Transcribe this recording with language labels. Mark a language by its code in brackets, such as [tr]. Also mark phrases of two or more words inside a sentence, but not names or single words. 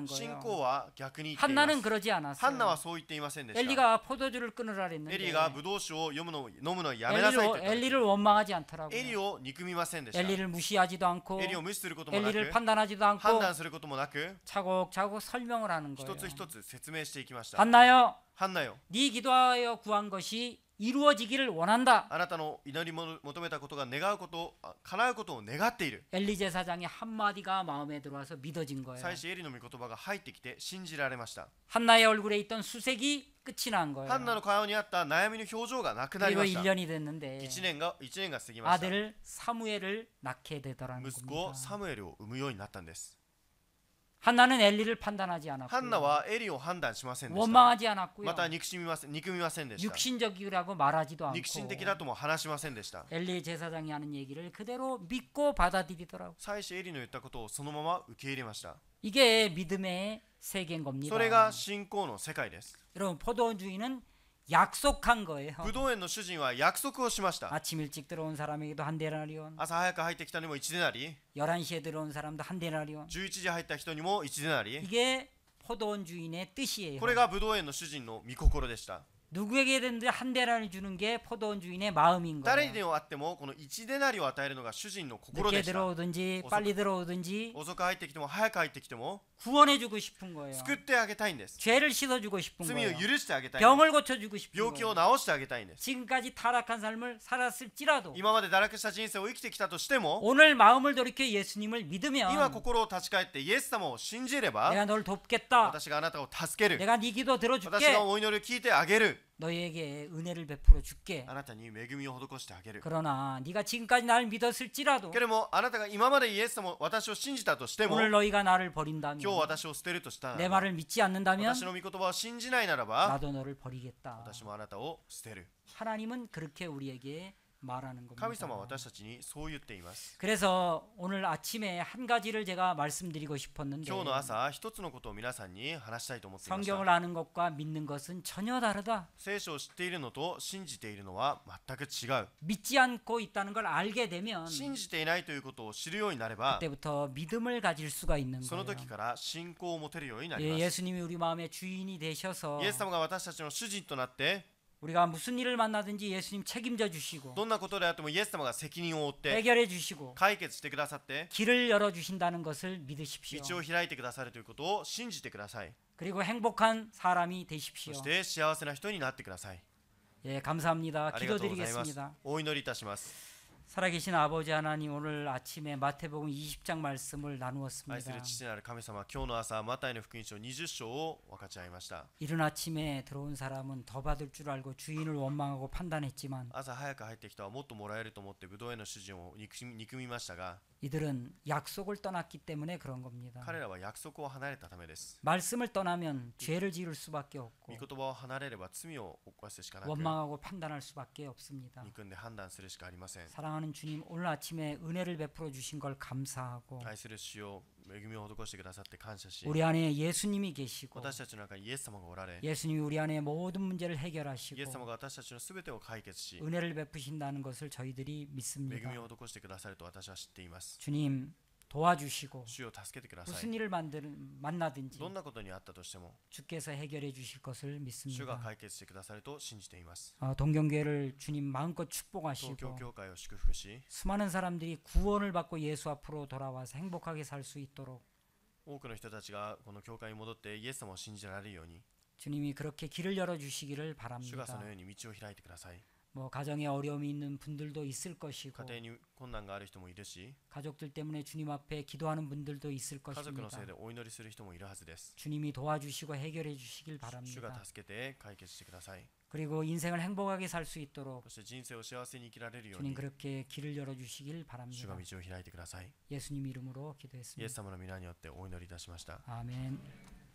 [ja] 信 [ko] 거예요. [ja] 仰は逆に言っていま [ko] 한나는 [ja] す。 [ko] 그러지 [ja] ハンナ [ko] 않았어요. [ja] はそう言っていませんでした。 [ko] 엘리가 포도주를 끊으라 [ja] エリ [ko] 그랬는데 [ja] がブドウ酒を飲むのをやめなさいと言ったんです。 [ko] 엘리를 원망하지 않더라고요. [ja] エリを憎みませんでした。 [ko] 엘리를 무시하지도 않고 [ja] エリを無視することもな [ko] 엘리를 [ja] く、 [ko] 판단하지도 [ja] 判 [ko] 않고 [ja] 断することもなく、 [ko] 차곡차곡 설명을 하는 [ja] 一 [ko] 거예요. [ja] つ一つ説明していきました。 [ko] 한나요, [ja] ハンナよ、 [ko] 네 기도하여 구한 것이 이루어지기를 원한다. [ja] あなたの祈りも求めたことが叶うことを願っている。 [ko] 엘리 제사장의 한마디가 마음에 들어와서 믿어진 거예요. [ja] 祭司エリの御言葉が入ってきて信じられました。 [ko] 한나의 얼굴에 있던 수색이 끝이 난 [ja] ハンナ [ko] 거예요. [ja] の顔にあった悩みの表情がなくなり [ko] 그리고 [ja] ました。 [ko] 1년이 됐는데 [ja] 1 年が過ぎました。 [ko] 아들 사무엘을 낳게 되더라는 [ja] 息子 [ko] 겁니다. [ja] サムエルを産むようになったんです。 [ko] 한나는 엘리를 판단하지 [ja] ハンナ [ko] 않았고요. [ja] はエリを判断しませんでした。 [ko] 원망하지 않았고요. [ja] また憎みませんでした。 [ko] 육신적이라고 말하지도 [ja] 肉心 [ko] 않고 [ja] 的だとも話しませんでした。 [ko] 엘리 제사장이 하는 얘기를 그대로 믿고 받아들이더라고. [ja] 祭司エリの言ったことをそのまま受け入れました。 [ko] 이게 믿음의 세계인 겁니다. [ja] それが信仰の世界です。 [ko] 여러분 포도원 주인은 약속한 거예요. [ja] ブドウ園の主人は約束をしました。 [ko] 아침 일찍 들어온 사람에게도 한 데나리온, [ja] 朝早く入ってきたにも1デナリ、 [ko] 11시에 들어온 사람도 한 데나리온. [ja] 11 時入った人にも1デナリ。 [ko] 이게 포도원 주인의 뜻이에요. [ja] これがブドウ園の主人の御心でした。 [ko] 누구에게든지 한 데나리 주는 게 포도원 주인의 마음인 [ja] 誰 [ko] 거예요. [ja] にでもあってもこの1デナリを与えるのが主人の心 [ko] 늦게 [ja] でした。 [ko] 들어오든지 빨리 들어오든지 [ja] 遅く入ってきても早く入ってきても [ko] 구원해주고 싶은 거예요. [ja] 救ってあげたいんです。 [ko] 죄를 씻어주고 싶은 [ja] 罪 [ko] 거예요. [ja] を許してあげたいんです。 [ko] 병을 고쳐주고 싶은 [ja] 病気を [ko] 거예요. [ja] 治してあげたいんです。 [ko] 지금까지 타락한 삶을 살았을지라도 [ja] 今まで堕落した人生を生きてきたとしても [ko] 오늘 마음을 돌이켜 예수님을 [ja] 今 [ko] 믿으면 [ja] 心を立ち返ってイエス様を信じれば [ko] 내가 널 돕겠다. [ja] 私があなたを助ける。 [ko] 내가 네 기도 [ja] 私 [ko] 들어줄게. [ja] がお祈りを聞いてあげる。 [ko] 너희에게 은혜를 베풀어 줄게. [ja] あなたに恵みを施してあげる。 [ko] 그러나 네가 지금까지 나를 믿었을지라도 [ja] けれどもあなたが今までイエス様私を信じたとしても [ko] 오늘 너희가 나를 [ja] 今 [ko] 버린다면 [ja] 日私を捨てるとしたな [ko] 내 [ja] らば [ko] 말을 믿지 않는다면 [ja] 私の御言葉を信じないならば [ko] 나도 너를 버리겠다. [ja] 私もあなたを捨てる。 [ko] 하나님은 그렇게 우리에게 말하는 [ja] 神様は [ko] 겁니다. [ja] 私たちにそう言っています。 [ko] 그래서 오늘 아침에 한 가지를 제가 말씀드리고 싶었는데 [ja] 今日の朝一つのことを皆さんに話したいと思っていました。 [ko] 성경을 아는 것과 믿는 것은 전혀 다르다. [ja] 聖書を知っているのと信じているのは全く違う。 [ko] 믿지 않고 있다는 걸 알게 되면 [ja] 信じていないということを知るようになれば [ko] 그때부터 믿음을 가질 수가 있는 [ja] その [ko] 거예요. [ja] 時から信仰を持てるようになり [ko] 예, [ja] ます。 [ko] 예수님이 우리 마음의 주인이 되셔서 [ja] イエス様が私たちの主人となって [ko] 우리가 무슨 일을 만나든지 예수님 책임져 주시고 [ja] どんなことであってもイエス様が責任を負って [ko] 해결해 주시고 [ja] 解決してくださって [ko] 길을 열어 주신다는 것을 믿으십시오. [ja] 道を開いてくださるということを信じてください。 [ko] 그리고 행복한 사람이 [ja] そ [ko] 되십시오. [ja] して幸せな人になってください。 [ko] 예, 감사합니다. [ja] ありがとうございます。 [ko] 기도드리겠습니다. [ja] お祈りいたします。 [ko] 살아계신 아버지 하나님, 오늘 아침에 마태복음 20장 말씀을 [ja] 愛す [ko] 나누었습니다. [ja] る父なる神様、今日の朝マタイの福音書20章を分かち合いました。 [ko] 이른 아침에 들어온 사람은 더 받을 줄 알고 주인을 원망하고 판단했지만 [ja] 朝早く入ってきたはもっともらえると思ってブドウ園の主人を憎みましたが、 [ko] 이들은 약속을 떠났기 때문에 그런 겁니다. [ja] 彼らは約束を離れたためです。 [ko] 말씀을 떠나면 죄를 지을 수밖에 [ja] 御 [ko] 없고 [ja] 言葉を離れれば罪を犯すしかなく、 [ko] 원망하고 판단할 수밖에 없습니다. [ja] 憎んで判断するしかありません。 [ko] 사랑하는 주님, 오늘 아침에 은혜를 베풀어 주신 걸 감사하고 [ja] 愛する主よ、恵みを施してくださって感謝し、 [ko] 우리 안에 예수님이 계시고 [ja] 私たちの中にイエス様がおられ、 [ko] 예수님이 우리 안에 모든 문제를 [ja] イエス様 [ko] 해결하시고 [ja] が私たちのすべてを解決し、 [ko] 은혜를 베푸신다는 것을 저희들이 [ja] 恵 [ko] 믿습니다. [ja] みを施してくださると私は知っています。 [ko] 주님 도와주시고 [ja] 主を助けてください。 [ko] 무슨 일을 만나든지 [ja] どんなことにあったとしても、 [ko] 주께서 해결해 주실 것을 [ja] 主が [ko] 믿습니다. [ja] 解決してくださると信じています。 [ko] 동경교회를 주님 마음껏 [ja] 東 [ko] 축복하시고 [ja] 京教会を祝福し、 [ko] 수많은 사람들이 구원을 받고 예수 앞으로 돌아와서 행복하게 살 수 있도록 [ja] 多くの人たちがこの教会に戻ってイエス様を信じられるように、 [ko] 주님이 그렇게 길을 열어 주시기를 [ja] 主がそ [ko] 바랍니다. [ja] のように道を開いてください。 [ko] 뭐 가정에 어려움이 있는 분들도 있을 [ja] 家 [ko] 것이고 [ja] 庭に困難がある人もいるし、 [ko] 가족들 때문에 주님 앞에 기도하는 분들도 있을 [ja] 家族の [ko] 것입니다. [ja] せいでお祈りする人もいるはずです。 [ko] 주님이 도와주시고 해결해 주시길 [ja] 主が [ko] 바랍니다. [ja] 助けて解決してください。 [ko] 그리고 인생을 행복하게 살 수 있도록 [ja] そして人生を幸せに生きられるよう [ko] 주님 [ja] に、 [ko] 그렇게 길을 열어 주시길 [ja] 主 [ko] 바랍니다. [ja] が道を開いてください。 [ko] 예수님 이름으로 [ja] イエス [ko] 기도했습니다. [ja] 様の皆によってお祈りいたしました。 [ko] 아멘.